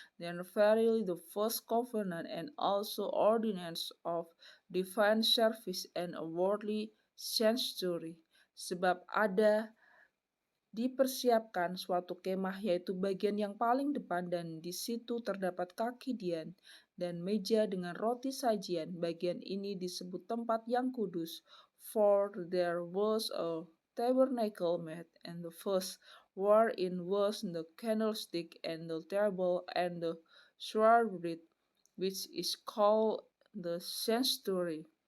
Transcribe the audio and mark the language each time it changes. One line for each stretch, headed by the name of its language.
English: Then verily the first covenant and also ordinance of divine service and a worldly sanctuary.
Indonesian: Sebab ada dipersiapkan suatu kemah yaitu bagian yang paling depan dan di situ terdapat kaki dian dan meja dengan roti sajian. Bagian ini disebut tempat yang kudus.
English: For there was a tabernacle made, and the first wherein was the candlestick and the table and the shroud, which is called the sanctuary.